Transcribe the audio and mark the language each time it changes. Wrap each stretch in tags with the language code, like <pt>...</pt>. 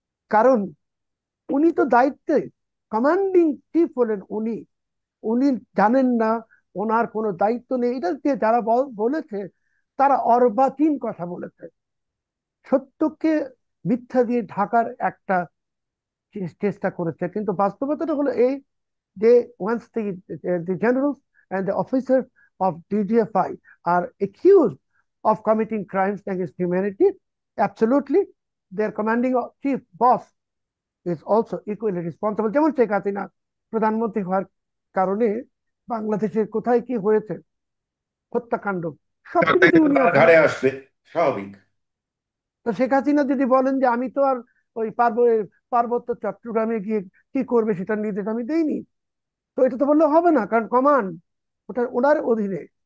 <bn>কারণ উনি তো দায়িত্বে, কমান্ডিং চিফ হলেন উনি। উনি জানেন না ওনার কোনো দায়িত্ব নেই? এটা দিয়ে যারা বলেছে তারা অর্বাচীন কথা বলেছে, সত্যকে মিথ্যা দিয়ে ঢাকার একটা চেষ্টা করেছে। কিন্তু বাস্তবতাটা হলো এই যে</bn> <en>once the generals and the officers of DGFI are accused of committing crimes against humanity, absolutely their commanding chief boss is also equally responsible।</en> <bn>যেমন শেখ হাসিনা প্রধানমন্ত্রী হওয়ার কারণে বাংলাদেশের কোথায় কি হয়েছে, হত্যাকাণ্ড, তার সবকিছুতে দায়িত্ব তো উনি তার আছেন। ঘাড়ে আসবে, স্বাভাবিক। তো শেখ হাসিনা যদি বলেন যে আমি তো আর ওই পার্বত্য চট্টগ্রামে গিয়ে কি করবে সেটার নির্দেশ আমি দেইনি, তো এটা তো বললে হবে না, কারণ কমান্ড ওটা ওনার অধীনে।</bn>